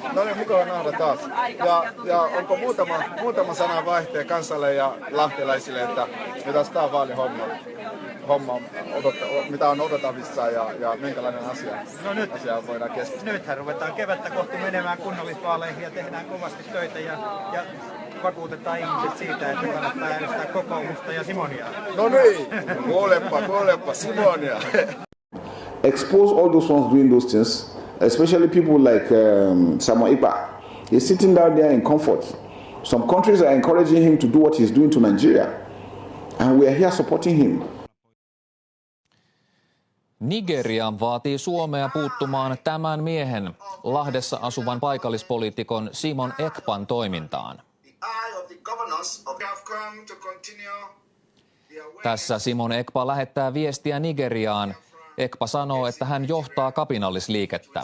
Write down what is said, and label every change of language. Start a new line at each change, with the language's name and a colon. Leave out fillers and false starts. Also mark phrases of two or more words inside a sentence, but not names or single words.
Finnish: No niin, mukava nähdä taas. Ja onko muutama sana vaihtee kansalle ja lahtelaisille, että mitä tämä vaalihomma, mitä on odotettavissa ja minkälainen asia voidaan keskustella? Nythän ruvetaan kevättä kohti menemään kunnallisvaaleihin ja tehdään kovasti töitä ja vakuutetaan ihmiset siitä, että kannattaa äänestää kokoomusta ja Simonia. No niin, kuolepa Simonia.
English: Expose all those ones doing those things, especially people like Samuel Ipa. He's sitting down there in comfort. Some countries are encouraging him to do what he's doing to Nigeria, and we are here supporting him.
Finnish: Nigeria vaatii Suomea puuttumaan tämän miehen, Lahdessa asuvan paikallispoliitikon Simon Ekpan toimintaan. Tässä Simon Ekpa lähettää viestiä Nigeriaan. Ekpa sanoo, että hän johtaa kapinallisliikettä.